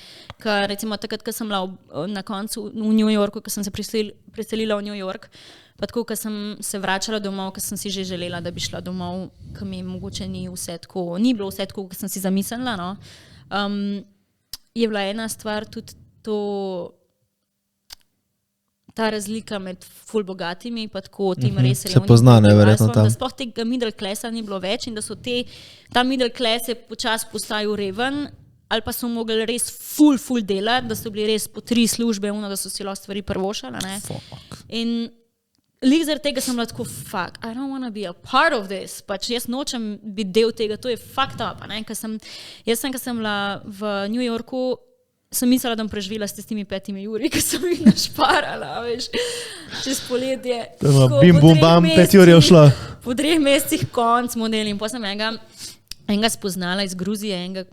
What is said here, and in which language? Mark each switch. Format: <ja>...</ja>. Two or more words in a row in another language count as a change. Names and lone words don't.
<sl>Ker recimo takrat, ko sem bila na koncu v New Yorku, ko sem se preselila v New York, pa tako, ko sem se vračala domov, ko sem si že želela, da bi šla domov, ko mi mogoče ni vse tako, ni bilo vse tako, kot sem si zamislila. No. Je bila ena stvar tudi to, ta razlika med ful bogatimi pa tako tem res Se pozna, ne, verjetno tam. Da sploh tega</sl> <en>middle classa</en> <sl>ni bilo več in da so ta</sl> <en>middle class</en> <sl>je počasi postajal reven, ali pa so mogli res ful delati, da so bili res po 3 službe, da so si lahko stvari prvošali, ne. In lik zaradi tega sem bila tako,</sl> <en>fuck, I don't want to be a part of this,</en> <sl>pač jaz nočem biti del tega, to je</sl> <en>fucked up,</en> <sl>ne, ko sem bila v New Yorku, sem mislila, da bom preživela s tistimi 5 uri, ko sem jih našparala, veš, čez poletje. Bim, bum, bam, 5 ur je šlo. Po 3 mesecih konc model in potem sem enega spoznala iz Gruzije, enega</sl>